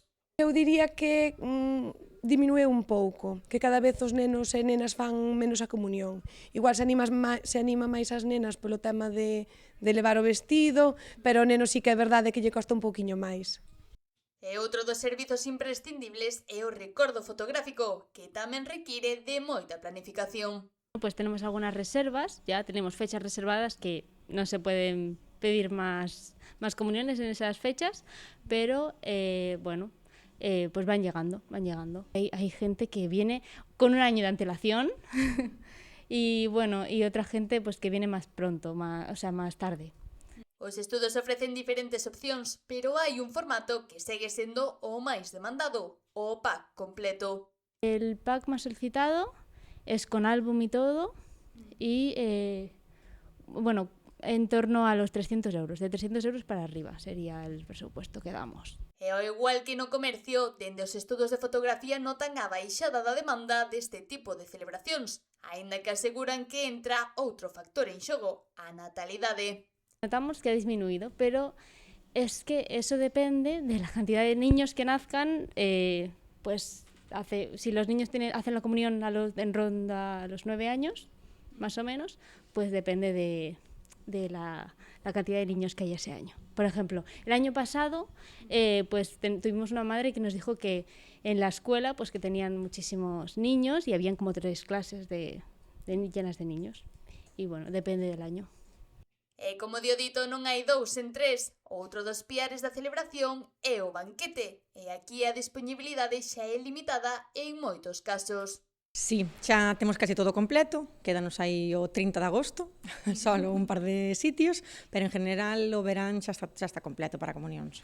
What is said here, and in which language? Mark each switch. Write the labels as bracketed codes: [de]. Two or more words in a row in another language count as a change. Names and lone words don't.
[gl] Eu diría que diminueu un pouco, que cada vez os nenos e nenas fan menos a comunión. Igual se anima máis as nenas polo tema de levar o vestido, pero o neno sí que é verdade que lle costa un pouquiño máis. E outro dos servizos imprescindibles é o recordo fotográfico, que tamén require de moita planificación. [es] Pues tenemos algunas reservas, ya tenemos fechas reservadas que no se pueden pedir más comuniones en esas fechas, pero bueno, pues van llegando. Hay gente que viene con un año de antelación y bueno, y otra gente pues que viene más pronto, más tarde. [gl] Os estudos ofrecen diferentes opcións, pero hai un formato que segue sendo o máis demandado, o pack completo. [es] El pack más solicitado es con álbum y todo y bueno, en torno a los 300 euros. De 300 euros para arriba sería el presupuesto que damos. [gl] E ao igual que no comercio, dende os estudos de fotografía notan a baixada da demanda deste tipo de celebracións, aínda que aseguran que entra outro factor en xogo, a natalidade. [es] Notamos que ha disminuido, pero es que eso depende de la cantidad de niños que nazcan, pues si los niños hacen la comunión en ronda a los 9 años, más o menos, pues depende de la cantidad de niños que hay ese año. Por ejemplo, el año pasado pues tuvimos una madre que nos dijo que en la escuela pues que tenían muchísimos niños y habían como 3 clases llenas de niños. Y bueno, depende del año. [gl] E como dio dito, non hai 2 en 3. Outro dos piares da celebración é o banquete. E aquí a disponibilidade xa é limitada en moitos casos. Sí, xa temos casi todo completo, quédanos aí o 30 de agosto, solo un par de sitios, pero en general o verán xa está completo para comunións.